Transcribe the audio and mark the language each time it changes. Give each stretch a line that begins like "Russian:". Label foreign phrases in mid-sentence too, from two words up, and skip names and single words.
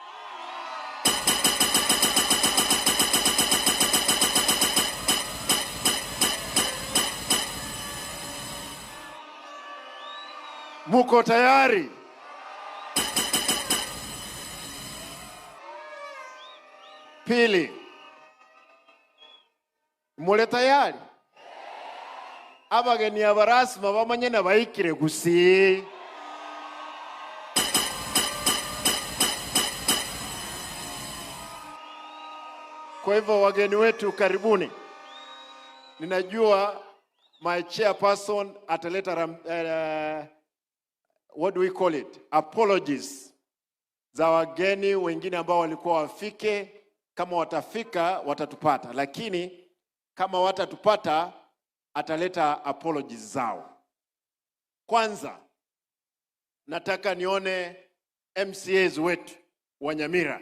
Swahili: Muko tayari? Pili, mule tayari?
Gusii: Abageni abarasima bamanye na bayikire gusi.
Swahili: Kwa hivyo wageni wetu karibuni. Ninajua
English: my chairperson
Swahili: ataleta
English: what do we call it?
Swahili: Apologies za wageni wengine ambao walikuwa wafike. Kama watafika watatupata, lakini kama watatupata ataleta apologies zao. Kwanza nataka nione MCAs wetu wa Nyamira.